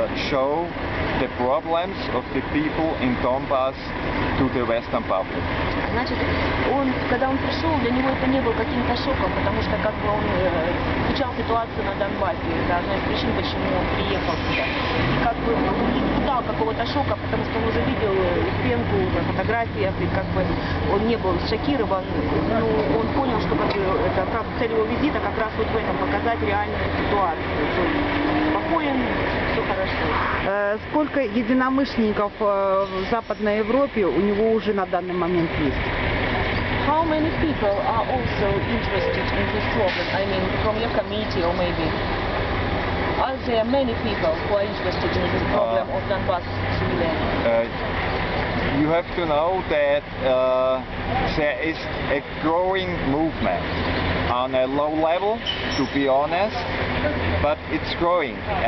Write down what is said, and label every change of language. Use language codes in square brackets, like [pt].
[en] show the problems of the people in Donbas to the Western public. [ru] Значит, когда он пришел, для него это не было каким-то шоком, потому что как бы он изучал ситуацию на Донбассе. Это одна из причин, почему он приехал сюда. И как бы он не испытал какого-то шока, потому что он уже видел Успенку на фотографиях, и как бы он не был шокирован. Но он понял, что как бы, это цель его визита как раз вот в этом, показать реальную ситуацию. Спокоен, все хорошо. Сколько единомышленников в Западной Европе у него уже на данный момент есть? [en] How many people are also interested in this problem? I mean, from your committee or maybe? Are there many people who are interested in this problem of Donbas civilians? You have to know that there is a growing movement on a low level, to be honest, but it's growing.